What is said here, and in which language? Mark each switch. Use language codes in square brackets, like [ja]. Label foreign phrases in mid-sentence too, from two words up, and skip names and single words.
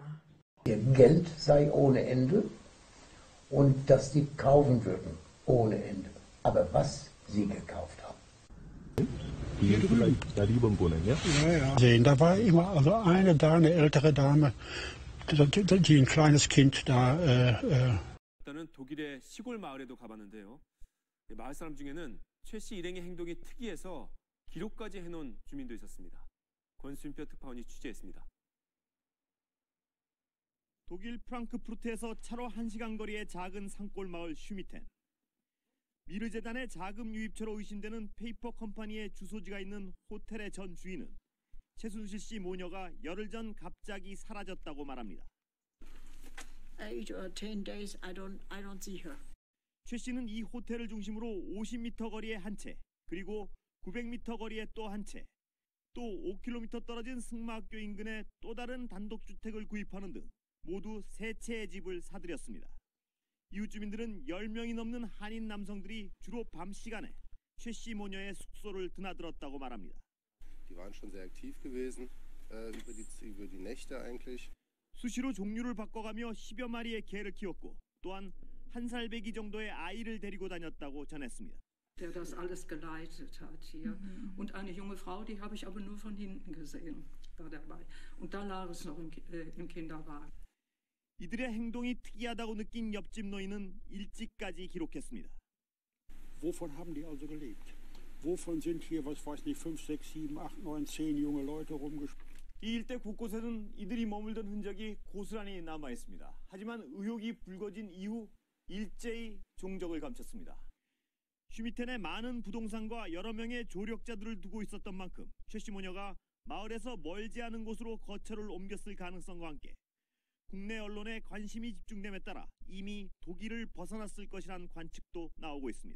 [de] Ihr Geld sei ohne Ende und dass die kaufen würden ohne Ende. Aber was sie gekauft haben. Hier drüben. Da drüben wohnen, ja? Ja. Da war immer also eine ältere Dame, die ein kleines Kind da. [ko] 일단은 독일의 시골 마을에도 가봤는데요. 마을 사람 중에는 최 씨 일행의 행동이 특이해서 기록까지 해놓은 주민도 있었습니다. 권순표 특파원이 취재했습니다. 독일 프랑크푸르트에서 차로 1시간 거리의 작은 산골 마을 슈미텐. 비르재단의 자금 유입처로 의심되는 페이퍼 컴퍼니의 주소지가 있는 호텔의 전 주인은 최순실 씨 모녀가 열흘 전 갑자기 사라졌다고 말합니다. [en] 8 or 10 days, I don't see her. [ko] 최 씨는 이 호텔을 중심으로 50m 거리에 한 채, 그리고 900m 거리에 또 한 채, 또 5km 떨어진 승마학교 인근에 또 다른 단독주택을 구입하는 등 모두 3채의 집을 사들였습니다. 이웃 주민들은 10명이 넘는 한인 남성들이 주로 밤 시간에 최 씨 모녀의 숙소를 드나들었다고 말합니다. [de] Die waren schon sehr aktiv gewesen über die Nächte eigentlich. [ko] 수시로 종류를 바꿔가며 10여 마리의 개를 키웠고 또한 한 살 배기 정도의 아이를 데리고 다녔다고 전했습니다. [de] Der das alles geleitet hat hier. Und eine junge Frau, die habe ich aber nur von hinten gesehen, war dabei. Und da lag es noch im Kinderwagen. [ko] 이들의 행동이 특이하다고 느낀 옆집 노인은 일찍까지 기록했습니다. [de] Wovon haben die also gelebt? Wovon sind hier, was weiß nicht, 5, 6, 7, 8, 9, 10 junge Leute rumgespielt? [ko] 이 일대 곳곳에는 이들이 머물던 흔적이 고스란히 남아 있습니다. 하지만 의혹이 불거진 이후 일제히 종적을 감췄습니다. 슈미텐에 많은 부동산과 여러 명의 조력자들을 두고 있었던 만큼 최 씨 모녀가 마을에서 멀지 않은 곳으로 거처를 옮겼을 가능성과 함께 국내 언론의 관심이 집중됨에 따라 이미 독일을 벗어났을 것이라는 관측도 나오고 있습니다.